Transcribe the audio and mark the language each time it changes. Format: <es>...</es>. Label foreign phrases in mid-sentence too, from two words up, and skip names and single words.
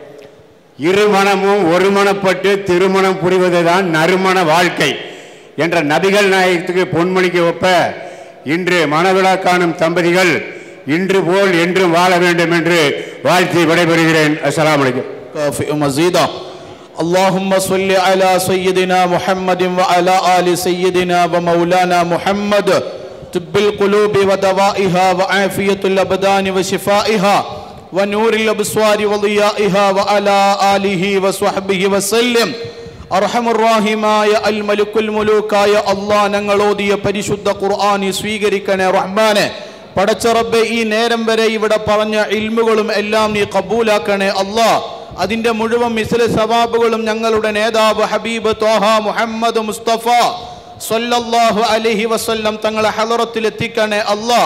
<ta>இருமணமும் ஒருமணப்பட்டு திருமணம் புரிவதுதான் நறுமண வாழ்க்கை என்ற நபிகள் நாயகத்துக்கு பொன்மொழிக்கு ஒப்ப இன்று மணவிழா காணும் தம்பதிகள் இன்று போல் என்றும் வாழ வேண்டும் என்று வாழ்த்தி விடைபெறுகிறேன்.</ta> <ar>السلام عليكم. اللهم صل على سيدنا محمد وعلى آل سيدنا ومولانا محمد طب القلوب ودوائها وعافية الأبدان وشفائها ونور الأبصار وضيائها وعلى آله وصحبه وسلم.</ar> <ml>അർഹമുർറാഹിമായ അൽ മലിക്കുൽ മുലൂക്കായ അല്ലാഹ് ഞങ്ങളോദിയ പരിശുദ്ധ ഖുർആനി സ്വീകരിക്കണേ റഹ്മാനെ. പടച്ച റബ്ബേ, ഈ നേരം വരെ ഇവിടെ പറഞ്ഞ ഇൽമുകളും എല്ലാം നീ കബൂലാക്കണേ അല്ലാഹ്. അതിൻ്റെ മുഴുവൻ മിസ്ല സവാബുകളും ഞങ്ങളുടെ നേതാവ് ഹബീബ് ത്വാഹ മുഹമ്മദ് മുസ്തഫ</ml> <ar>صلى الله عليه وسلم</ar> <ml>തങ്ങളെ ഹളറത്തിൽ എത്തിക്കണേ അല്ലാഹ്.</ml>